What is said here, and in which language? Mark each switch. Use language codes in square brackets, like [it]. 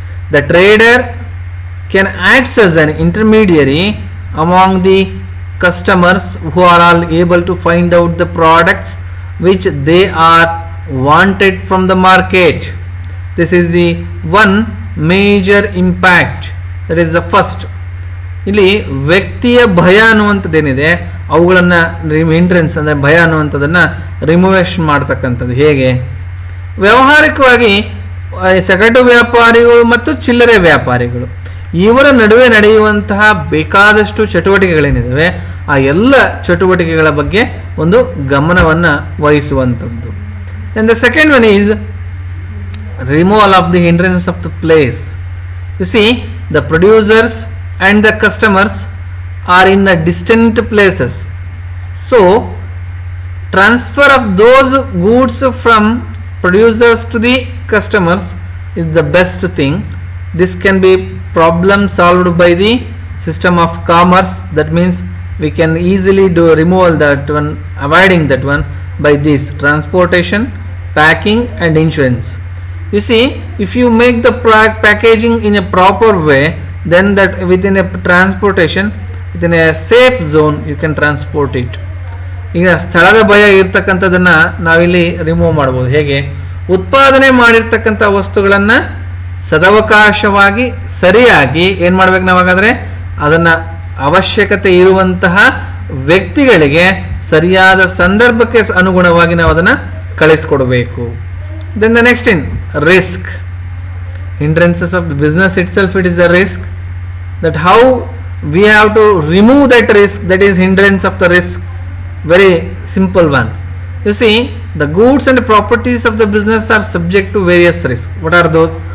[en] The trader can act as an intermediary among the customers who are all able to find out the products which they are wanted from the market. This is the one major impact. That is the first. [kn] ಇಲ್ಲಿ ವ್ಯಕ್ತಿಯ ಭಯ ಅನ್ನುವಂಥದ್ದೇನಿದೆ, ಅವುಗಳನ್ನು hindrance ಅಂದರೆ ಭಯ ಅನ್ನುವಂಥದ್ದನ್ನು ರಿಮೂವೇಷನ್ ಮಾಡ್ತಕ್ಕಂಥದ್ದು ಹೇಗೆ? ವ್ಯಾವಹಾರಿಕವಾಗಿ ಸಗಟು ವ್ಯಾಪಾರಿಗಳು ಮತ್ತು ಚಿಲ್ಲರೆ ವ್ಯಾಪಾರಿಗಳು ಇವರ ನಡುವೆ ನಡೆಯುವಂತಹ ಬೇಕಾದಷ್ಟು ಚಟುವಟಿಕೆಗಳೇನಿದ್ದಾವೆ, ಆ ಎಲ್ಲ ಚಟುವಟಿಕೆಗಳ ಬಗ್ಗೆ ಒಂದು ಗಮನವನ್ನು ವಹಿಸುವಂಥದ್ದು. [en] And the second one is removal of the hindrance of the place. You see, the producers and the customers are in the distant places, so transfer of those goods from producers to the customers is the best thing. This can be problem solved by the system of commerce. That means we can easily do removal that one, avoiding that one, by this transportation, packing and insurance. You see, if you make the packaging in a proper way, then that within a transportation, within a safe zone, you can transport it. [kn] ಈಗ ಸ್ಥಳದ ಭಯ ಇರ್ತಕ್ಕಂಥದ್ದನ್ನು ನಾವಿಲ್ಲಿ remove ಮಾಡ್ಬೋದು. ಹೇಗೆ? ಉತ್ಪಾದನೆ ಮಾಡಿರ್ತಕ್ಕಂಥ ವಸ್ತುಗಳನ್ನು ಸದವಕಾಶವಾಗಿ ಸರಿಯಾಗಿ ಏನು ಮಾಡ್ಬೇಕು ನಾವಾಗಾದರೆ, ಅದನ್ನು ಅವಶ್ಯಕತೆ ಇರುವಂತಹ ವ್ಯಕ್ತಿಗಳಿಗೆ ಸರಿಯಾದ ಸಂದರ್ಭಕ್ಕೆ ಅನುಗುಣವಾಗಿ ನಾವು ಅದನ್ನು ಕಳಿಸ್ಕೊಡ್ಬೇಕು. [en] Then the next in risk. Hindrances of the business itself, it is a risk. That how we have to remove that risk, that is hindrance of the risk. Very simple one. You see, the goods and properties of the business are subject to various risks. What are those?